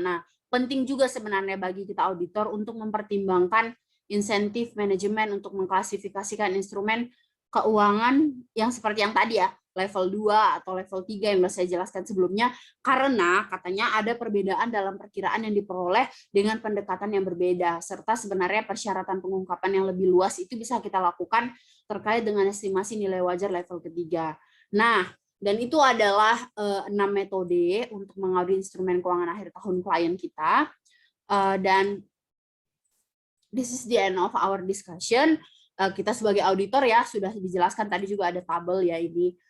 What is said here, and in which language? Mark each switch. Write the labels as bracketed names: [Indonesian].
[Indonesian] Nah, penting juga sebenarnya bagi kita auditor untuk mempertimbangkan insentif manajemen untuk mengklasifikasikan instrumen keuangan yang seperti yang tadi ya, level 2 atau level 3 yang sudah saya jelaskan sebelumnya, karena katanya ada perbedaan dalam perkiraan yang diperoleh dengan pendekatan yang berbeda, serta sebenarnya persyaratan pengungkapan yang lebih luas itu bisa kita lakukan terkait dengan estimasi nilai wajar level ketiga. Nah, dan itu adalah 6 metode untuk mengaudit instrumen keuangan akhir tahun klien kita. Dan [English] this is the end of our discussion. [Indonesian] Kita sebagai auditor ya sudah dijelaskan tadi juga ada tabel ya ini.